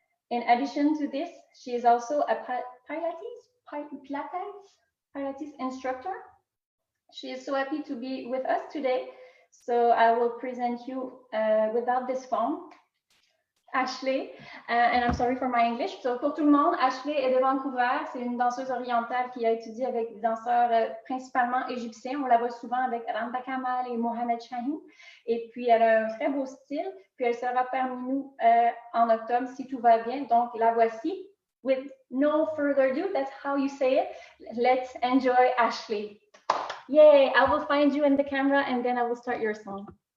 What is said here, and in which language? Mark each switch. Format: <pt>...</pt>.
<en>In addition to this, she is also a Pilates instructor. She is so happy to be with us today. So I will present you without this phone. Ashley, and I'm sorry for my English.</en> <fr>So, pour tout le monde, Ashley est de Vancouver. C'est une danseuse orientale qui a étudié avec des danseurs principalement égyptiens. On la voit souvent avec Randa Kamal et Mohamed Shahin. Et puis, elle a un très beau style. Puis, elle sera parmi nous en octobre si tout va bien. Donc, la voici.</fr> <en>with no further ado, that's how you say it. Let's enjoy Ashley. Yay, I will find you in the camera and then I will start your song.</en>